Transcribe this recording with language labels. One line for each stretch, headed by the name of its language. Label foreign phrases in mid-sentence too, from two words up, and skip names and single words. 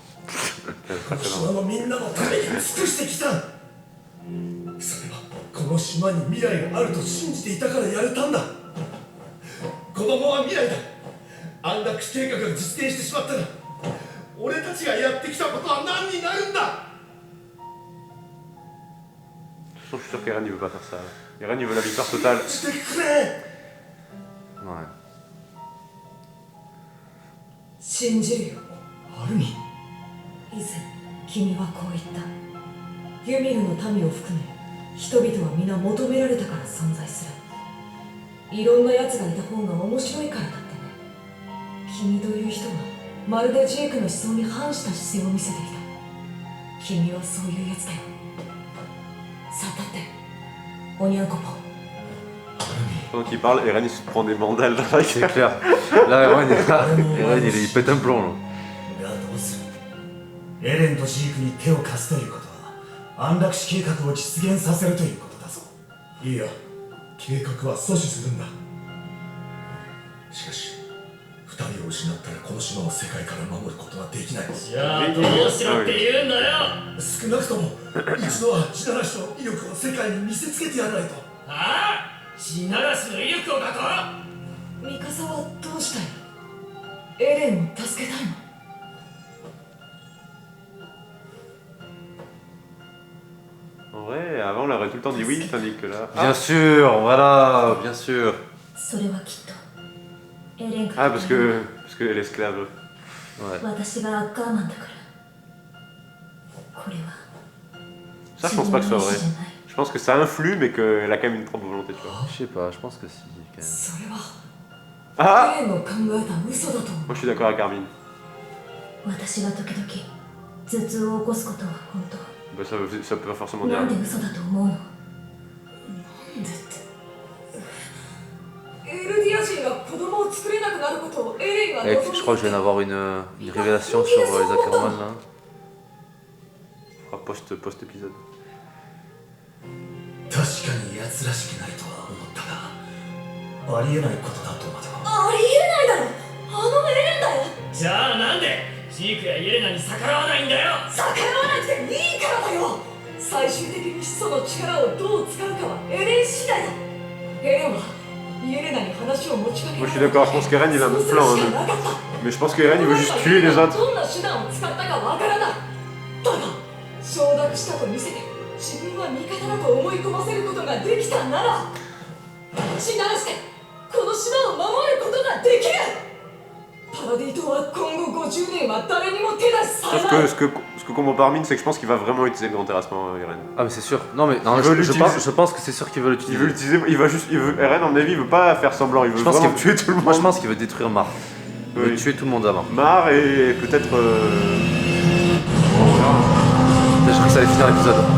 Japanese: 島のみんなのために尽くしてきた。それはこの島に未来があると信じていたからやれたんだ。子供は未来だ。安楽死計画が実現してしまったら俺たちがやってきたことは何になるんだ。
French: je suis sûr qu'Eren il veut pas faire ça. Eren il veut la victoire totale.
Japanese: してくれ。
French: Ouais.
Japanese: 信じるよアルミン。以前君はこう言った。ユミルの民を含め人々は皆求められたから存在する。いろんな奴がいた方が面白いからだってね。君という人はまるでジェイクの思想に反した姿勢を見せていた。君はそういう奴だよ。さあ立っておにゃんこぽん。
French: Pendant qu'il parle, Eren il se prend des mandales dans la C'est gueule. clair. Là, Eren, il pète un plomb, là.
Japanese: がどうする。エレンとジークに手を貸すということは安楽死計画を実現させるということだぞ。いいや、計画は阻止するんだ。しかし二人を失ったらこの島を世界から守ることはできない。じゃあどうしろって言うんだよ。少なくとも一度は地ならしの威力を世界に見せつけてやらないと。ああ、地ならしの威力をだと。ミカサはどうしたいの？エレンを助けたいの？
French: En vrai, avant on aurait tout le temps dit oui, tandis que là. Bien sûr, voilà, bien sûr.
Japanese: それはきっとエレンが
French: Ah, parce que l'esclave. Ouais.
Japanese: 私がアッカーマンだからこれは
French: Ça, je pense pas que ce soit vrai.
Japanese: 自分の意志じゃない。
French: Je pense que ça influe, mais qu'elle a quand même une propre volonté, tu vois. Je sais pas, je pense que si, quand même.
Japanese: それは Ah! エレンの考えた嘘だと思う。
French: Moi je suis d'accord avec Armin.
Japanese: 私が時々頭痛を起こすことは本当。
French: Bah, ça peut pas forcément dire.
Japanese: なんで嘘だと思うの？なんでってエルディア人が子供を作れなくなることをエレンが Eh, 望んで
French: je crois que je viens d'avoir une révélation sur les Ackerman, là. fera post-épisode.
Japanese: 確かに奴らしくないとは思ったが、ありえないことだとまでは。ありえないだろ、あのエレンだよ。じゃあなんでジークやイエレナに逆らわないんだよ。逆らわなくていいからだよ。最終的に始祖の力をどう使うかはエレン次第だ。エレンはイエレナに話を持ちかけ
French: Moi je suis d'accord, je pense qu'Eren il a un autre plan. Hein. Mais je pense qu'Eren il veut juste tuer les autres.
Japanese: どんな手段を使ったかわからない。だが承諾したと見せて自分は味方だと思い込ませることができたなら、血ならしてこの島を守ることができる。パラディ島は今後50年は誰にも手出しされない。
French: Ce que comprend pas Armin, c'est que je pense qu'il va vraiment utiliser le grand terrassement, Eren. Ah mais c'est sûr. Non mais non, Il veut je pense que c'est sûr qu'il veut l'utiliser. Il veut l'utiliser, Eren, à mon avis, il veut pas faire semblant, il veut vraiment tuer tout le monde. Moi je pense qu'il veut détruire Mar. Il veut Oui. tuer tout le monde avant. Mar et peut-être. J'ai cru que ça allait finir l'épisode.